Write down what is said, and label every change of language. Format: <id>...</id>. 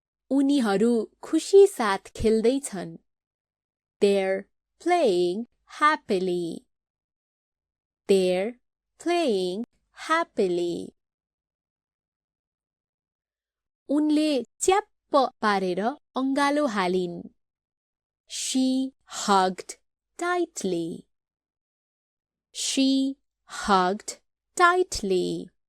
<ne>उनीहरू खुशी साथ खेल्दै छन्.</ne> <en>They're playing happily. They're playing happily.</en> <ne>उनले च्याप्प पारेर अंगालो हालिन्.</ne> <en>She hugged tightly. She hugged tightly.</en>